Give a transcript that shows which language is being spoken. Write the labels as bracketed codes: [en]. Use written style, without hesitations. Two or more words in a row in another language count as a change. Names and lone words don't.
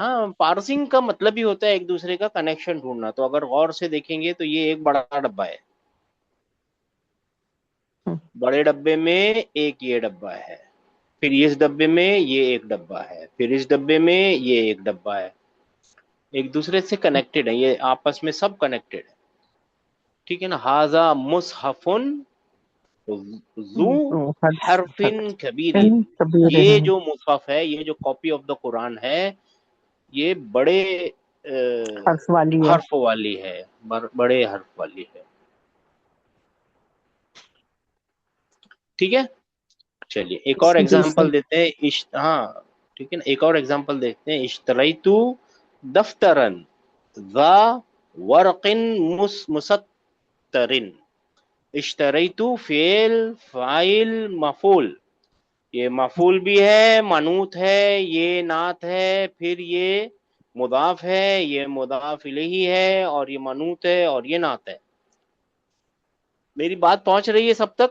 [hi] हाँ, पार्सिंग का मतलब ही होता है एक दूसरे का कनेक्शन ढूंढना, तो अगर गौर से देखेंगे तो ये एक बड़ा डब्बा है, बड़े डब्बे में एक ये डब्बा है, फिर इस डब्बे में ये एक डब्बा है, फिर इस डब्बे में ये एक डब्बा है, एक दूसरे से कनेक्टेड है, ये आपस में सब कनेक्टेड है, ठीक है ना। [ar] هذا مصحف ذو حرف كبير, [hi] ये जो मुसहफ है, ये जो [en] copy of the Quran [hi] है, ये बड़े हर्फ वाली है, बड़े हर्फ वाली है, ठीक है। चलिए एक और एग्जांपल देते हैं, हाँ ठीक है ना, एक और एग्जांपल देखते हैं। [ar] اشتريت دفترا ذا ورق مسطر، اشتريت فعل فاعل مفعول, [hi] ये मफूल भी है, मनूत है, ये नात है, फिर ये मुदाफ है, ये मुदाफ इलैही है, और ये मनूत है और ये नात है। मेरी बात पहुंच रही है सब तक?